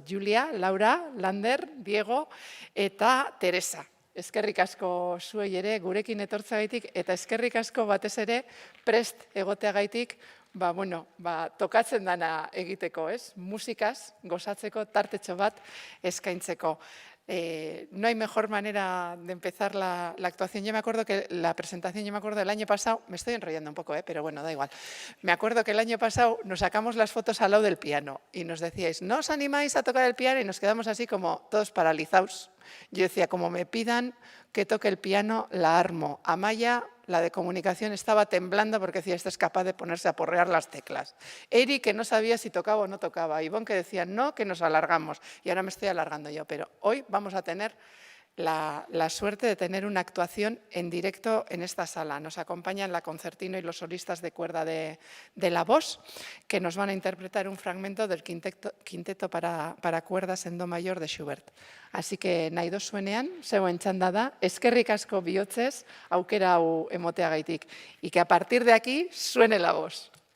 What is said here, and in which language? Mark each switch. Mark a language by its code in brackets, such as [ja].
[eu] Julia, Laura, Lander, Diego eta Teresa. Eskerrik asko zuei ere gurekin etortzagaitik eta eskerrik asko batez ere prest egoteagaitik tokatzen dana egiteko, ez? Musikaz gozatzeko tartetxo bat eskaintzeko. [es] No hay mejor manera de empezar la actuación. Yo me acuerdo que la presentación, del año pasado, me estoy enrollando un poco, pero bueno, da igual. Me acuerdo que el año pasado nos sacamos las fotos al lado del piano y nos decíais, ¿no os animáis a tocar el piano? Y nos quedamos así como todos paralizados. Yo decía, como me pidan que toque el piano, la armo. Amaya, la de comunicación, estaba temblando porque decía, esta es capaz de ponerse a porrear las teclas. Eri, que no sabía si tocaba o no tocaba. Ivonne, que decía, no, que nos alargamos. Y ahora me estoy alargando yo, pero hoy vamos a tener la suerte de tener una actuación en directo en esta sala. Nos acompañan la concertino y los solistas de cuerda de la voz, que nos van a interpretar un fragmento del quinteto para cuerdas en do mayor de Schubert. Así que [eu] nahi dozuenean, zeuen txanda da, eskerrik asko bihotzez, aukera hau emoteagaitik. [es] Y que a partir de aquí suene la voz.